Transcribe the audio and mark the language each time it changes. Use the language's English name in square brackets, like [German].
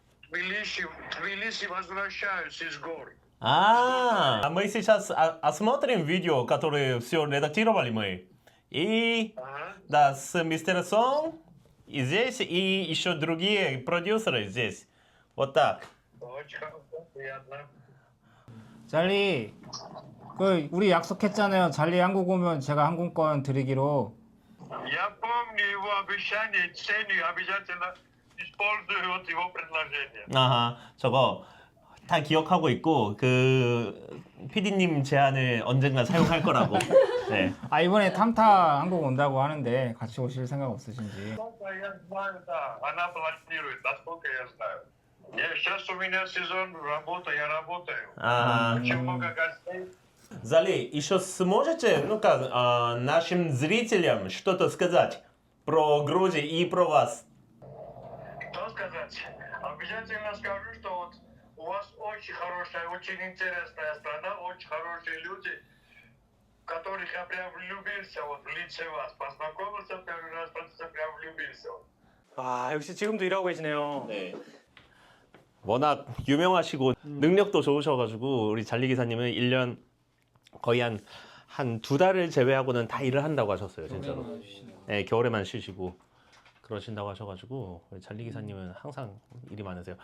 [Russian] Тбилиси возвращаюсь из гор. Мы сейчас осмотрим видео, которое все редактировали мы. И да, с мистером Сон и здесь, и еще другие продюсеры здесь. Вот так. Очень приятно. [Korean] 잘리, 우리 약속했잖아요. 잘리 한국 오면 제가 항공권 드리기로. [Russian] Я помню его обещание, ценю, обязательно используют его предложение. [Korean] 아하, 저거 다 기억하고 있고 그 PD님 제안을 언젠가 사용할 거라고. 네. 아 이번에 탐타 한국 온다고 하는데 같이 오실 생각 없으신지. [Russian] Я знаю, да, она планирует, насколько я знаю. Сейчас у меня сезон работы, я работаю. Очень много гостей. Зали, еще сможете, ну-ка, нашим зрителям что-то сказать про Грузию и про вас? Что сказать? Обязательно скажу, что вот у вас очень хорошая, очень интересная страна, очень хорошие люди, в которых я прям влюбился вот в лице вас. Познакомился первый раз, прям влюбился. [Korean] 아, 역시 지금도 일하고 계시네요. 네. 워낙 유명하시고 능력도 좋으셔가지고 우리 잘리 기사님은 1년 거의 한 2달을 제외하고는 다 일을 한다고 하셨어요, 진짜로. 네, 겨울에만 쉬시고 그러신다고 하셔가지고 우리 잘리 기사님은 항상 일이 많으세요.